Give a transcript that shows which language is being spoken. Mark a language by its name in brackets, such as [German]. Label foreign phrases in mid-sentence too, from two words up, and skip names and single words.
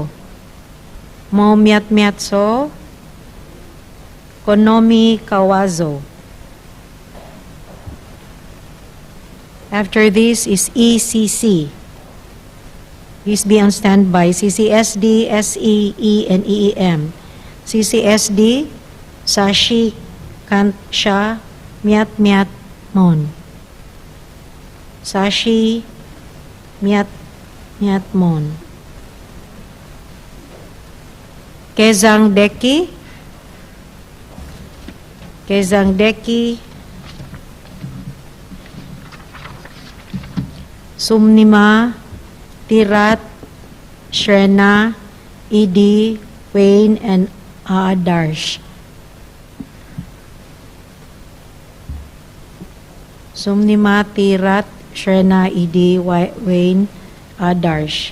[English] Mo Miat Miat So. Konomi Kawazo. After this is ECC. Please be on standby. CCSD, SEE, and EEM. CCSD, Sashi Kantsha Miat Miat Mon. Sashi Miat Miat Mon. Kezang Deki. Kezang Deki. Sumnima, Tirat, Shrena, Idi, Wayne, and Adarsh. Sumnima, Tirat, Shrena, Idi, Wayne, Adarsh.